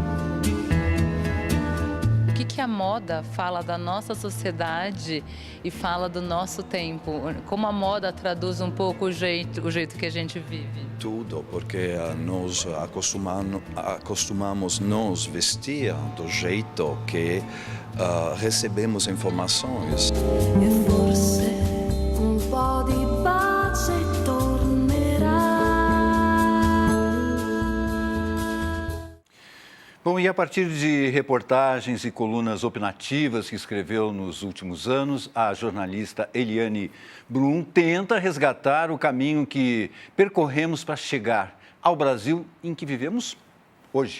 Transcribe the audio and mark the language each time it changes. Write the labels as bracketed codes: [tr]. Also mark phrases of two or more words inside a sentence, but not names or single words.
[pt] O que a moda fala da nossa sociedade e fala do nosso tempo? Como a moda traduz um pouco o jeito que a gente vive? Tudo, porque nós acostumamos nos vestir do jeito que recebemos informações. [it] E forse un po' di pace tornerà. [pt] Bom, e a partir de reportagens e colunas opinativas que escreveu nos últimos anos, a jornalista Eliane Brum tenta resgatar o caminho que percorremos para chegar ao Brasil em que vivemos hoje.